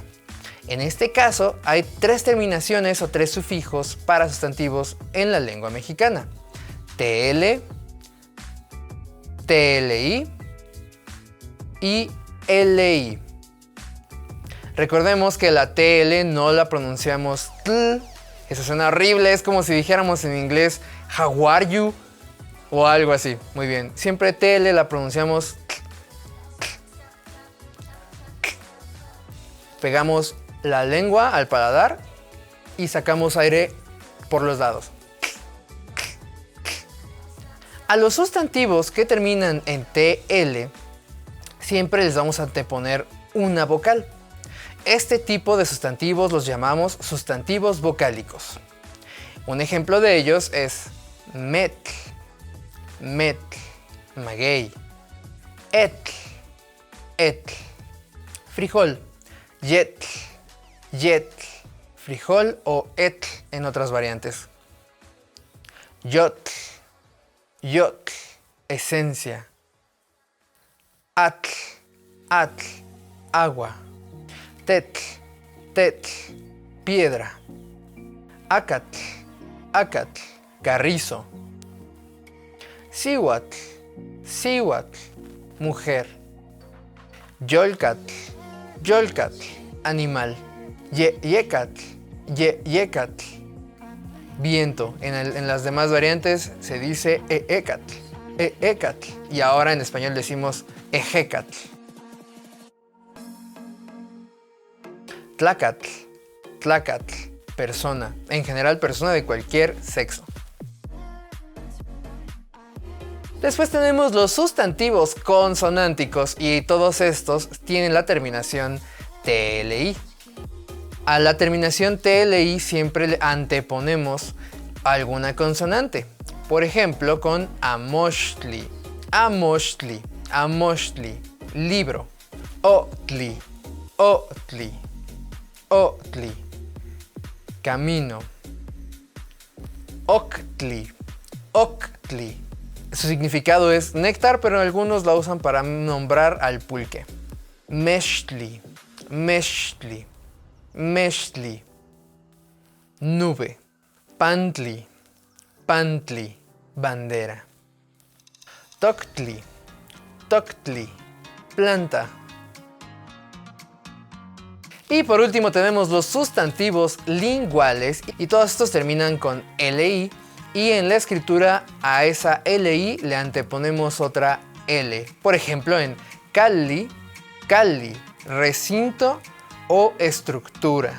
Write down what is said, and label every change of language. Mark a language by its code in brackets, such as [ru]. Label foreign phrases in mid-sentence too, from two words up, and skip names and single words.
[es] En este caso hay tres terminaciones o tres sufijos para sustantivos en la lengua mexicana: TL, TLI y LI. Recordemos que la TL no la pronunciamos tl. Eso suena horrible, es como si dijéramos en inglés [en] how are you [es] o algo así. Muy bien, siempre TL la pronunciamos pegamos la lengua al paladar y sacamos aire por los lados. A los sustantivos que terminan en TL siempre les vamos a anteponer una vocal. Este tipo de sustantivos los llamamos sustantivos vocálicos. Un ejemplo de ellos es [nah] metl, metl, [es] maguey, [nah] etl, etl, [es] frijol, [nah] yetl, yetl, [es] frijol o etl en otras variantes. [nah] Yotl, yotl, esencia. Atl, atl, agua. Tetl, tetl, piedra. Acatl, acatl, carrizo. Cihuatl, cihuatl, mujer. Yolcatl, yolcatl, animal. Yecatl, yecatl, [es] viento. En las demás variantes se dice [nah] eecatl, eecatl. [es] Y ahora en español decimos ejecatl. [nah] Tlacatl, tlacatl, [es] persona. En general, persona de cualquier sexo. Después tenemos los sustantivos consonánticos, y todos estos tienen la terminación TLI. A la terminación TLI siempre le anteponemos alguna consonante. Por ejemplo, con [nah] amochtli, amochtli, amochtli, [es] libro. [nah] Otli, otli, otli, camino. Octli, octli. [es] Su significado es néctar, pero algunos la usan para nombrar al pulque. [nah] Mextli, mextli, mextli, nube. Pantli, pantli, bandera. Toctli, toctli, [es] planta. Y por último tenemos los sustantivos linguales, y todos estos terminan con LI y en la escritura a esa LI le anteponemos otra L. Por ejemplo, en [nah] Cali, Cali, [es] recinto o estructura.